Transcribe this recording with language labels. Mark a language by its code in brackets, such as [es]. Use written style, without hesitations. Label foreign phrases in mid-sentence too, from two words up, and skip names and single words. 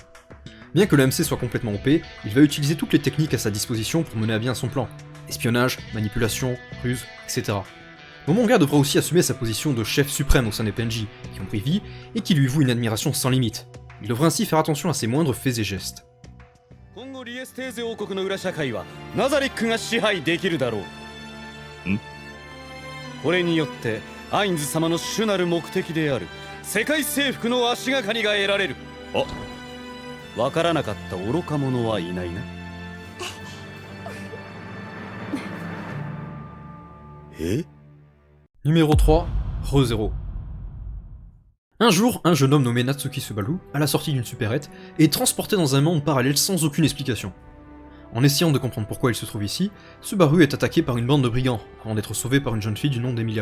[fr] Bien que le MC soit complètement OP, il va utiliser toutes les techniques à sa disposition pour mener à bien son plan. Espionnage, manipulation, ruse, etc. Momonga devra aussi assumer sa position de chef suprême au sein des PNJ, qui ont pris vie, et qui lui vouent une admiration sans limite. Il devra ainsi faire attention à ses moindres faits et gestes. [ja] 後リエステーゼ王国の裏社会はナザリックが支配できるだろう。これによってアインズ様の主なる目的である世界征服の足がかりが得られる。あ、わからなかった愚か者はいないな。 [fr] Numéro 3, ReZero. Un jour, un jeune homme nommé Natsuki Subaru, à la sortie d'une supérette, est transporté dans un monde parallèle sans aucune explication. En essayant de comprendre pourquoi il se trouve ici, Subaru est attaqué par une bande de brigands, avant d'être sauvé par une jeune fille du nom d'Emilia.